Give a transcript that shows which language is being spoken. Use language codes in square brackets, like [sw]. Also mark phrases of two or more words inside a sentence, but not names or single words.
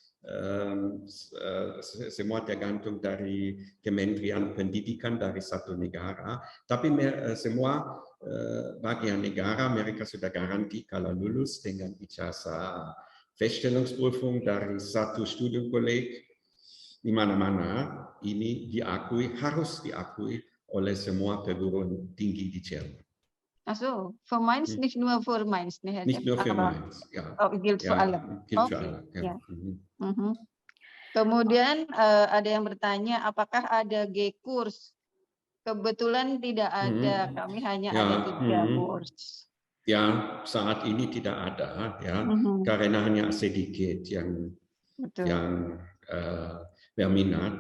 [id] semua tergantung dari Kementerian Pendidikan dari satu negara, tapi semua bagian negara mereka sudah garanti kalau lulus dengan ijazah Feststellungsprüfung dari satu Studienkolleg di mana-mana ini harus diakui oleh semua perguruan tinggi di Jerman. [de] Also, für Mainz, nicht nur für Mainz, ne, Herr Nicht nur für aber Mainz, ja. gilt für alle. Gilt für Okay, alle, ja. Ja. [id] Kemudian ada yang bertanya, apakah ada G-kurs? Kebetulan tidak ada, kami hanya ada 3 kurs. Ya, saat ini tidak ada, ya, karena hanya sedikit yang berminat.